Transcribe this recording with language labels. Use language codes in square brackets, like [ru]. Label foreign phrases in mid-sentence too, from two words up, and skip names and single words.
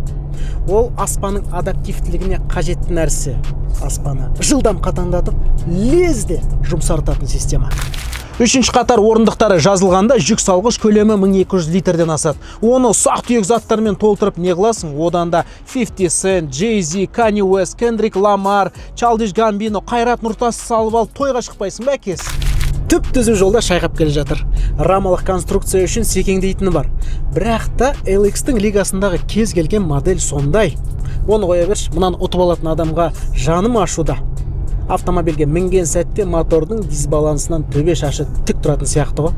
[kk] Ол аспаның адаптивтілігіне қажетті нәрсе. Аспаны жылдам қатаңдатып, лезде жұмсартатын система. 3-ші қатар орындықтары жазылғанда жүк салғыш көлемі 1200 литрден асады. Оны ұсақ-түйек заттармен толтырып не қыласың? Одан да 50 Cent, Jay-Z, Kanye West, Kendrick Lamar, Childish Gambino, Қайрат Нұртас салып алып тойға шықпайсың ба әкесі? түп-түзу жолда шайқап келе жатыр. Рамалық конструкция үшін секеңдейтіні бар. Бірақ та LX-тің лигасындағы кез келген модель сондай. Оны қоя берші, мұнан ұтып алатын адамға жаным ашуда. Автомобильге мінген сәтте мотордың дисбалансынан төбе шашы тік тұратын сияқты ғой.